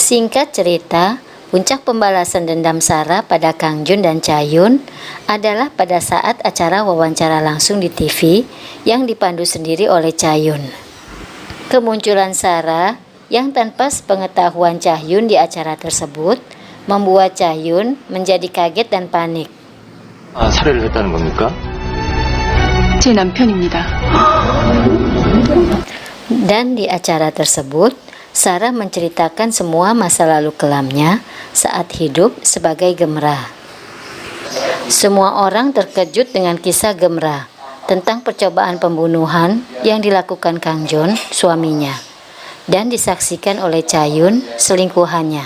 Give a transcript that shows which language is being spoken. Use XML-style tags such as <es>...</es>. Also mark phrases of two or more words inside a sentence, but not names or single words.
<id>Singkat cerita, puncak pembalasan dendam Sarah pada Kang Jun dan Chae-yun adalah pada saat acara wawancara langsung di TV yang dipandu sendiri oleh Chae-yun. Kemunculan Sarah yang tanpa sepengetahuan Chae-yun di acara tersebut membuat Chae-yun menjadi kaget dan panik.</id> <ko>살해를 했다는 겁니까? 제 남편입니다.</ko> <id>Dan di acara tersebut, Sarah menceritakan semua masa lalu kelamnya saat hidup sebagai Gemra. Semua orang terkejut dengan kisah Gemra tentang percobaan pembunuhan yang dilakukan Kang Jun, suaminya, dan disaksikan oleh Chae-yun, selingkuhannya.</id>